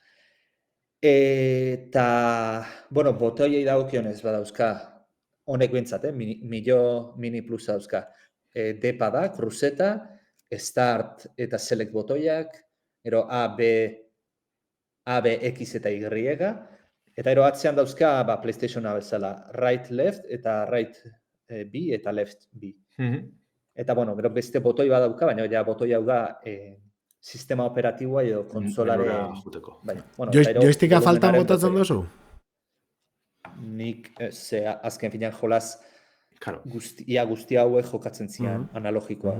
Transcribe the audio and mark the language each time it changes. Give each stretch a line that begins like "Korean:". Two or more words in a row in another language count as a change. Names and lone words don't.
Basque: Eta, bueno, botoiei dagokionez badauzka, honek bintzat, mini plus dauzka. D-pada, kruzeta, start eta select botoiak, ero A, B, X eta Y, eta ero atzean dauzka PlayStationa bezala,
English: right, left,
Basque: eta right B eta left B. Eta, bueno, gero beste botoi badauka, baina ja botoi hau da sistema operatiboa edo konsolaren... Menura juteko. Bai, bueno, eta gero Joysticka faltan volumenaren botatzen botoia. duzu? Nik, azken finean jolaz Claro. ia guzti hauek jokatzen zian analogikoa.